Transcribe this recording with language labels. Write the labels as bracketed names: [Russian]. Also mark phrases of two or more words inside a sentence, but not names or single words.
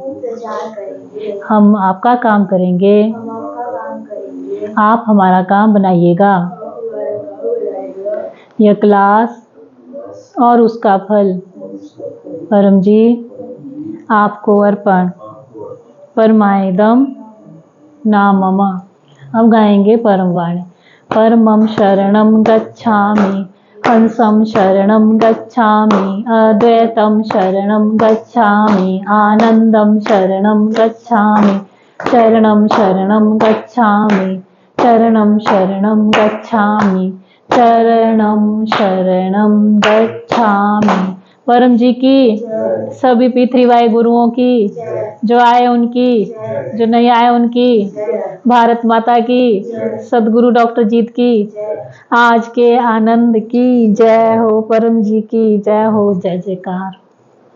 [Hindi] हम आपका काम करेंगे, आप हमारा काम बनाइएगा। यह क्लास और उसका फल परम जी आपको अर्पण। [Sanskrit] परमायदम नामम। [Hindi] अब गाएंगे परम वाणी। [Sanskrit] परमं शरणं गच्छामि, हंसं शरणं गच्छामि, अद्वैतं शरणं गच्छामि, आनंदं शरणं गच्छामि, चरणं शरणं गच्छामि, चरणं शरणं गच्छामि, चरणं शरणं गच्छामि। [Hindi] परम जी की, सभी P3Y गुरुओं की, जो आए उनकी, जो नहीं आए उनकी, भारत माता की, सदगुरु डॉक्टर जीत की, आज के आनंद की जय हो, परम जी की जय हो, जय जयकार।